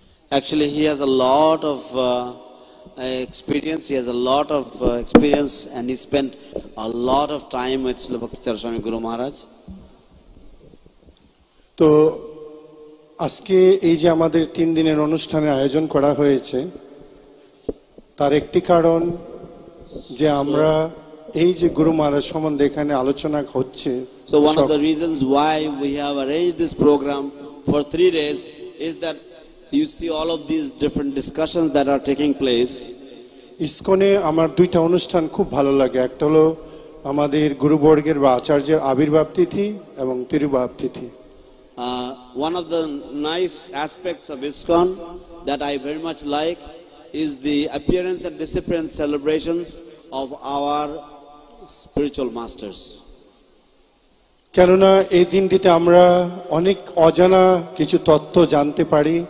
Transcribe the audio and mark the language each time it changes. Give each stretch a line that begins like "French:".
English: Actually, he has a lot of experience. He has a lot of experience, and he spent a lot of time with Srila Bhakti Charu Swami Guru Maharaj.
Bangla: তো আজকে এই যে আমাদের 3 দিনের অনুষ্ঠানের আয়োজন করা হয়েছে, তার একটি কারণ যে আমরা এই যে গুরু মহারাজ সম্বন্ধে এখানে আলোচনা হচ্ছে।
English: So one of the reasons why we have arranged this program for 3 days is that you see all of these different discussions that are taking place.
Bangla: ইসকনে আমার 2টা অনুষ্ঠান খুব ভালো লাগে। একটা হলো আমাদের গুরুবর্গের বা আচার্যের আবির্ভাব তিথি এবং তিরুভাব তিথি।
English: One of the nice aspects of ISKCON that I very much like is the appearance and disappearance celebrations of our spiritual masters.
Bangla: কেননা এই দিনটিতে আমরা অনেক অজানা কিছু তথ্য জানতে পারি।